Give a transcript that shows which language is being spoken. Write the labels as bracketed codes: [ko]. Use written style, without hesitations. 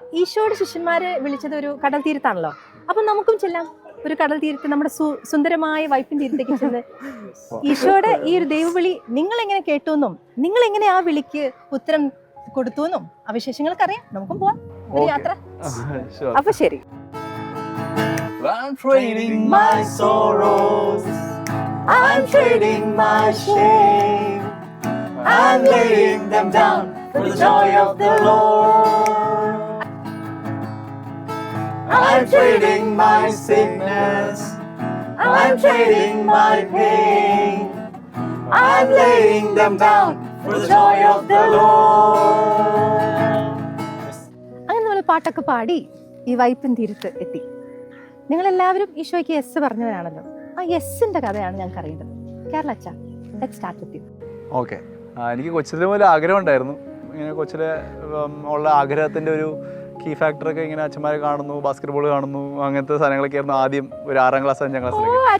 [ml] ഈശോയുടെ ശിഷ്യന്മാരെ വിളിച്ചത് ഒരു കടൽ തീരത്താണല്ലോ, അപ്പൊ നമുക്കും ചെല്ലാം ഒരു കടൽ തീരത്ത്, നമ്മുടെ സുന്ദരമായ വൈപ്പിൻ തീരത്തേക്ക് ചെന്ന് ഈശോയുടെ ഈ ഒരു ദൈവവിളി നിങ്ങൾ എങ്ങനെ കേട്ടു എന്നും നിങ്ങൾ എങ്ങനെ ആ വിളിക്ക് ഉത്തരം കൊടുത്തു എന്നും ആ വിശേഷങ്ങൾക്ക് അറിയാം. നമുക്കും പോവാം ഒരു യാത്ര. അപ്പൊ ശരി. [en] I'm trading my sorrows, I'm trading my shame, I'm laying them down for the joy of the Lord. I'm trading my sickness, I'm trading my pain, I'm laying them down for the joy of the Lord. [ml] അങ്ങനെ നമ്മൾ പാട്ടൊക്കെ പാടി ഈ വൈപ്പിൻ തീരത്ത് എത്തി. നിങ്ങളെല്ലാവരും ഈശോയ്ക്ക് yes പറഞ്ഞവരാണല്ലോ. ആ യെസ്സിന്റെ കഥയാണ് ഞങ്ങൾക്ക് അറിയേണ്ടത്. കേരള അച്ഛ, [en] Let's start with you. [ml] Okay, എനിക്ക് കൊച്ചിലെ മുതൽ ആഗ്രഹം ഉണ്ടായിരുന്നു. ഇങ്ങനെ കൊച്ചിലെ ഉള്ള ആഗ്രഹത്തിൻ്റെ ഒരു കീ ഫാക്ടറൊക്കെ ഇങ്ങനെ അച്ഛന്മാരെ കാണുന്നു, ബാസ്കറ്റ് ബോൾ കാണുന്നു, അങ്ങനത്തെ സാധനങ്ങളൊക്കെ ആയിരുന്നു ആദ്യം ഒരു 6ാം ക്ലാസ് 5ാം ക്ലാസ്സിലൊക്കെ.